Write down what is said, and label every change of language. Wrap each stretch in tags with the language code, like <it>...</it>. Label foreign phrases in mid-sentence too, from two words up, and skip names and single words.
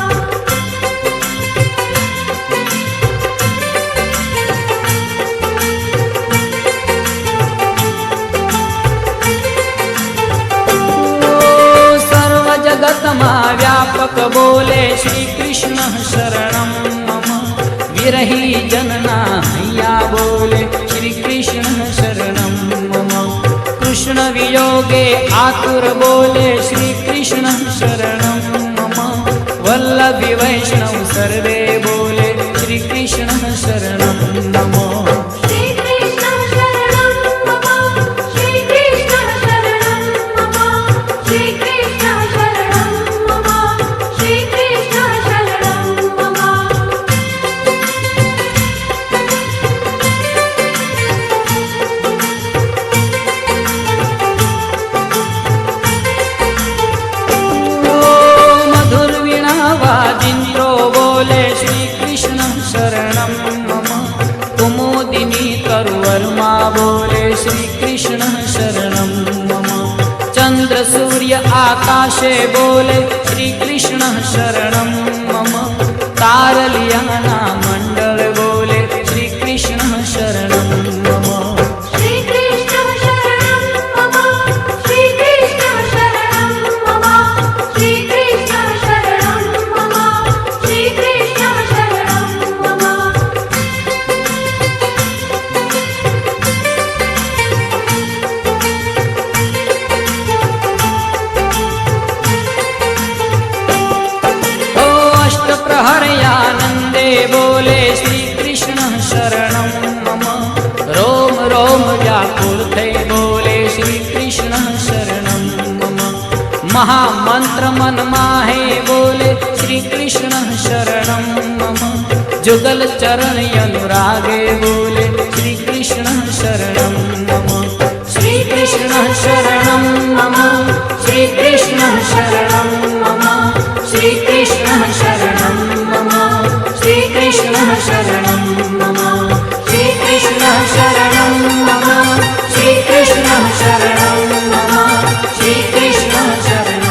<gu>સર્વ જગત મા વ્યાપક બોલે</gu> <sa>श्री कृष्ण शरणं मम</sa> <gu>વિરહી જનના હૈયા બોલે</gu> <sa>श्री कृष्ण शरणं मम</sa> <gu>કૃષ્ણ વિયોગે આતુર બોલે</gu> <sa>श्री कृष्ण शरणं मम</sa> <gu>વલ્લભી વૈષ્ણવ સર્વે બોલે</gu> <sa>श्री कृष्ण शरणं मम श्री कृष्ण शरणं मम श्री कृष्ण शरणं मम श्री कृष्ण शरणं मम श्री कृष्ण शरणं मम</sa> <gu>મધુર વીણા વાજિંદ્રો બોલે</gu> <sa>श्री कृष्ण शरणं मम</sa> <gu>કુમુદિની તરુવર્મા બોલે</gu> <sa>श्री कृष्ण शरणं मम</sa> <gu>ચંદ્ર સૂર્ય આકાશે બોલે</gu> <sa>श्री कृष्ण शरणं मम</sa> <gu>તારલિયાના મંડલ બોલે</gu> <sa>श्री कृष्ण शरणं मम श्री कृष्ण शरणं मम श्री कृष्ण शरणं मम श्री कृष्ण शरणं मम श्री कृष्ण शरणं मम</sa> <gu>ઓ અષ્ટ પ્રહરયાનંદે બોલે</gu> <sa>श्री कृष्ण शरणं मम</sa> <gu>રોમ રોમ વ્યાકુલ થે બોલે</gu> <sa>श्री कृष्ण शरणं मम</sa> <gu>મહામંત્ર મન માહે બોલે</gu> <sa>श्री कृष्ण शरणं मम जुगल चरण अनुरागे बोले श्री कृष्ण शरणं मम श्री कृष्ण शरणं मम श्री कृष्ण शरणं मम श्री कृष्ण शरणं मम श्री कृष्ण शरणं मम श्री कृष्ण शरणं मम श्री कृष्ण शरणं मम श्री कृष्ण शरणं</sa>